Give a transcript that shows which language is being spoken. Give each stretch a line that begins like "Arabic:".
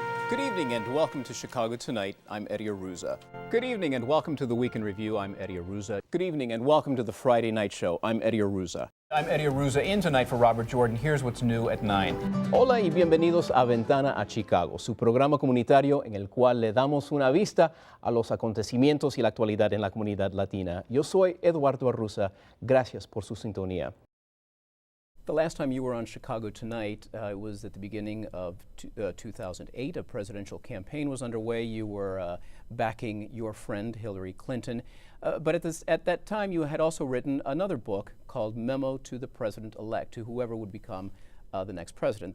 English: Good evening and welcome to Chicago Tonight. I'm Eddie Arruza. Good evening and welcome to the Week in Review. I'm Eddie Arruza. Good evening and welcome to the Friday Night Show. I'm Eddie Arruza. I'm Eddie Arruza. In tonight for Robert Jordan. Here's what's new at 9.
Spanish: Hola y bienvenidos a Ventana a Chicago, su programa comunitario en el cual le damos una vista a los acontecimientos y la actualidad en la comunidad latina. Yo soy Eduardo Arruza. Gracias por su sintonía.
English: The last time you were on Chicago Tonight was at the beginning of 2008. A presidential campaign was underway. You were backing your friend Hillary Clinton. But at that time, you had also written another book called Memo to the President-elect, to whoever would become the next president.